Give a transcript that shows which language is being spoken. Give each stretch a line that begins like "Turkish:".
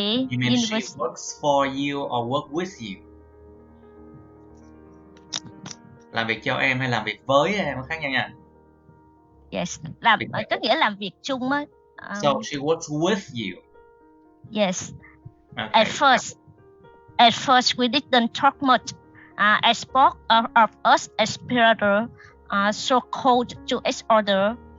English: You mean she works for you or work with you?
Vietnamese: Làm việc cho em hay làm việc với em có khác nhau nha. Yes, có nghĩa làm việc chung á.
English: So she works with you. Yes. Okay. At first we didn't talk much. I spoke of us as brother, so cold to each other.